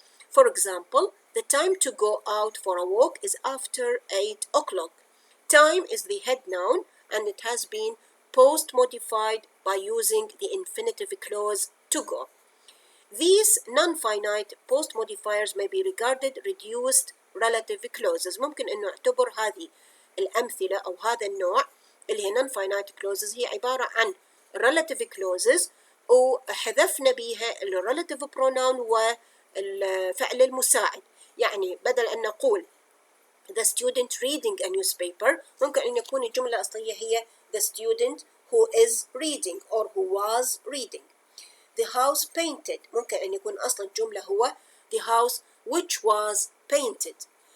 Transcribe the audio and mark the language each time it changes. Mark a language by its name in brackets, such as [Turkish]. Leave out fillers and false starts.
[English] For example, the time to go out for a walk is after 8 o'clock. Time is the head noun and it has been post-modified by using the infinitive clause to go. These non-finite post-modifiers may be regarded reduced relative clauses. [Arabic] ممكن إنه نعتبر هذه الأمثلة أو هذا النوع اللي هي non-finite clauses هي عبارة عن relative clauses وحذفنا بيها ال relative pronoun والفعل المساعد. يعني بدل أن نقول [English] the student reading a newspaper [Arabic] ممكن أن يكون الجملة الأصلية هي [English] the student who is reading or who was reading. The house painted [Arabic] ممكن أن يكون أصل الجملة هو [English] the house which was painted.